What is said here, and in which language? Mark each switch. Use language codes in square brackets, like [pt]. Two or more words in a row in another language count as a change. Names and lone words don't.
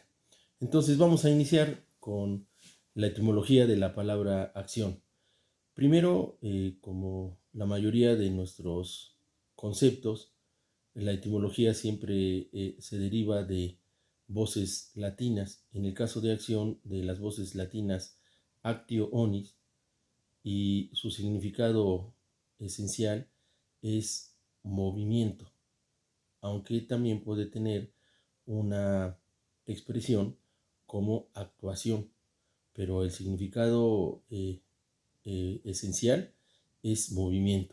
[es] Entonces vamos a iniciar con la etimología de la palabra acción. Primero, como la mayoría de nuestros conceptos, la etimología siempre se deriva de voces latinas. En el caso de acción, de las voces latinas [la] actio onis, [es] y su significado esencial es movimiento, aunque también puede tener una expresión como actuación, pero el significado esencial es movimiento.